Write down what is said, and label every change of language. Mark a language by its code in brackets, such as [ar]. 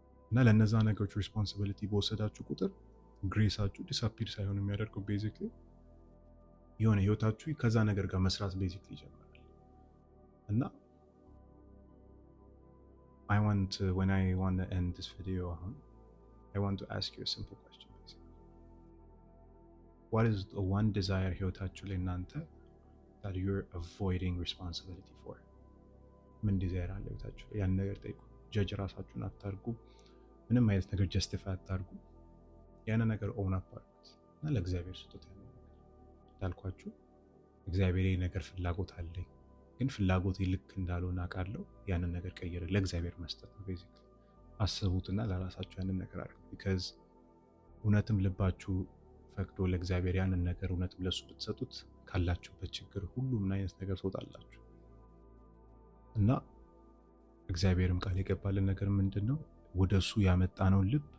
[am] እና ለነዛ ነገሮች ሪስፖንሲቢሊቲ በወሰዳችሁ ቁጥር ግሬሳችሁ ዲስአፒር ሳይሆን የሚያደርገው ቤዚክሊ የሆነ ህይወታችሁ ከዛ ነገር ጋር መስራት ቤዚክሊ ይጀምራል። እና [en] when I want to end this video I want to ask you a simple question. What is the one desire [am] ህይወታችሁ ላይ እናንተ [en] that you're avoiding responsibility for? [am] ምን ዲዛይር አለ ህይወታችሁ? ያን ነገር ጠይቁ። ጀጅ ራሳችሁን አታርጉ። ምንም አይነት ነገር ጀስቲፋይ አታርጉ። ያን ነገር ኦውን አፕ አድርጉት እና ለእግዚአብሔር ስጡት። እንዳልኳችሁ እግዚአብሔር ይሄ ነገር ፍላጎት አለኝ፣ ግን ፍላጎቴ ልክ እንዳልሆነ አውቃለሁ። ያንን ነገር ቀይር ለእግዚአብሔር መስጠት ነው ቤዚክሊ። አስቡትና ለራሳችሁ ያንን ነገር አድርጉ። ቢካዝ እውነትም ልባችሁ ፈቅዶ ለእግዚአብሔር ያንን ነገር እውነትም ለሱ ብትሰጡት ካላችሁበት ችግር ሁሉ ምን አይነት ነገር ትወጣላችሁ። እና እግዚአብሔርም ቃል የገባልን ነገር ምንድነው? ወደሱ ያመጣነው ልብ